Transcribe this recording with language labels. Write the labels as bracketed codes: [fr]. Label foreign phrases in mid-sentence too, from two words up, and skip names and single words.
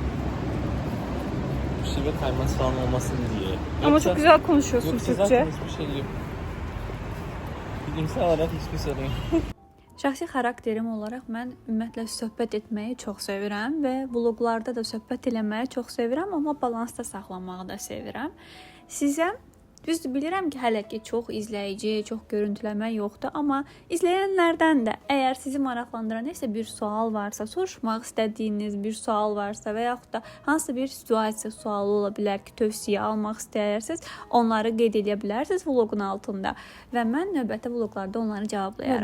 [tr] Şive kayması falan olmasın diye. Ama çok güzel konuşuyorsun Yoksa Türkçe. zaten hiçbir şey yok. Bilimsel olarak hiçbir sorun yok. [az] Şəxsi xarakterim olaraq mən ümumiyyətlə söhbət etməyi çox sevirəm və vloqlarda da söhbət eləməyi çox sevirəm, amma balansda saxlamağı da sevirəm. Sizə düzdür bilirəm ki, hələ ki çox izləyici, çox görüntüləmə yoxdur, amma izləyənlərdən də əgər sizi maraqlandıran nəsə bir sual varsa, soruşmaq istədiyiniz bir sual varsa və yaxud da hansısa bir situasiya sualı ola bilər ki, tövsiyə almaq istəyirsiniz, onları qeyd edə bilərsiniz vloqun altında və mən növbəti vloqlarda onları cavablayaram.